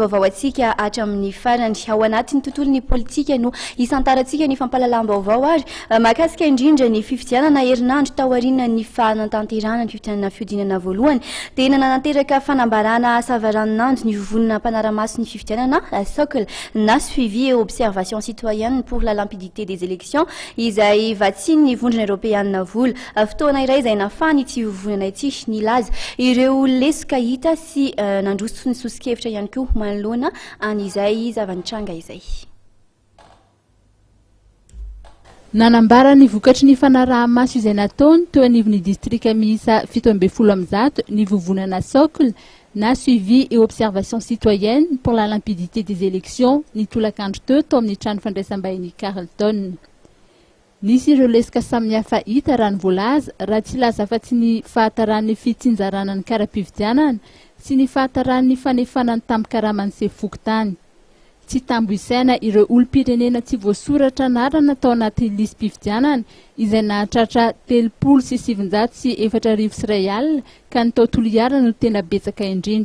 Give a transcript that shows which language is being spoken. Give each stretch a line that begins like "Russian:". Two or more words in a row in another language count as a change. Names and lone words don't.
Malagasy: vaovao atsika hatramin'ny farany ao anatin'ny tontolon'ny politika no isantarantsika ny fampahalalam-baovao ary mahakasika indrindra ny fifidianana herinandro taoriana ny fanantanterahana ny fifidianana fiodinana voalohany dia nananteraka fanambarana savaranonandro ny vovonina mpanaramaso ny fifidianana socle na
French: suivi et observation citoyenne pour la limpidité des élections
Malagasy: izay vatsiny vondrona européenne vola fotoana iray izay nafany ity vovonana ity nilaza ireo lesoka hita sy nandroso ny sosikevitra ihany koa manoloana an'izay zavanitranga izay nanambara ny vokatry ny fanaraha-maso izay nataony teo anivon'ny distrika miisa 17 ny vovonana socle na
French: suivi et observation citoyenne pour la limpidité des élections
Malagasy: ny tolakandro teo tao amin'ny trano fandraisam-bahiny Carleton. Nisy ireo lesika samihafa hita raha ny voalaza raha tsy laza fa tsy ny fahataran'ny fitsinjarana ny kara-pifidianana sy ny fahataran'ny fanefanany tampi-karaman'ny sefokotany. Tsy tambo isaina ireo olom-pirenena tsy voasoratra anarana tao anaty lisy-pifidianana izay nahatratra 3,704 ka ny taotolo-iarana no tena betsaka indrindra.